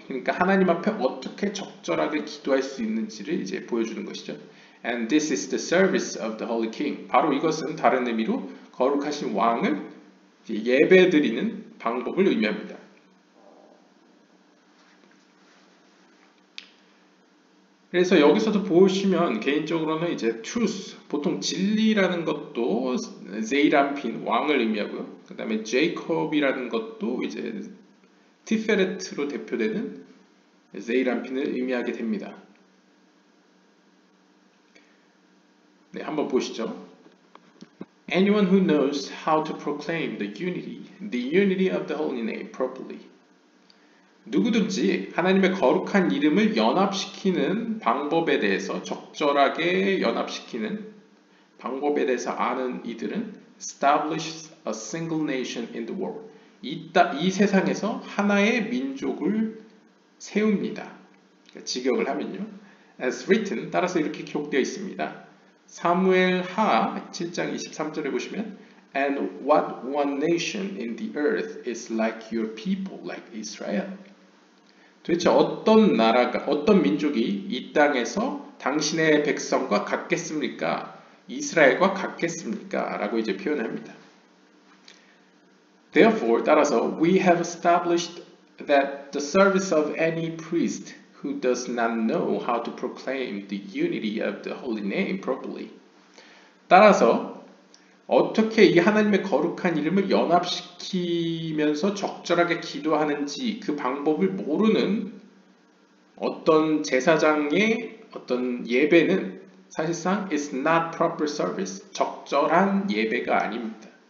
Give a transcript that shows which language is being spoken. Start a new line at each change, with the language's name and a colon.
Korean: 그러니까 하나님 앞에 어떻게 적절하게 기도할 수 있는지를 이제 보여주는 것이죠.
English: And this is the service of the Holy King.
Korean: 바로 이것은 다른 의미로 거룩하신 왕을 예배드리는 방법을 의미합니다. 그래서 여기서도 보시면 개인적으로는 이제 truth, 보통 진리라는 것도 제이란핀, 왕을 의미하고요. 그 다음에 제이콥이라는 것도 이제 티페레트로 대표되는 제이란핀을 의미하게 됩니다. 네, 한번 보시죠.
English: Anyone who knows how to proclaim the unity of the holy name properly.
Korean: 누구든지 하나님의 거룩한 이름을 연합시키는 방법에 대해서 적절하게 연합시키는 방법에 대해서 아는 이들은
English: establish a single nation in the world.
Korean: 이 세상에서 하나의 민족을 세웁니다. 직역을 하면요.
English: As written,
Korean: 따라서 이렇게 기록되어 있습니다. 사무엘 하 7장 23절에 보시면
English: And what one nation in the earth is like your people, like Israel.
Korean: 도대체 어떤 나라가, 어떤 민족이 이 땅에서 당신의 백성과 같겠습니까? 이스라엘과 같겠습니까? 라고 이제 표현합니다.
English: Therefore,
Korean: 따라서
English: we have established that the service of any priest who does not know how to proclaim the unity of the holy name properly.
Korean: 따라서 어떻게 이 하나님의 거룩한 이름을 연합시키면서 적절하게 기도하는지 그 방법을 모르는 어떤 제사장의 어떤 예배는 사실상
English: is not proper service,
Korean: 적절한 예배가 아닙니다.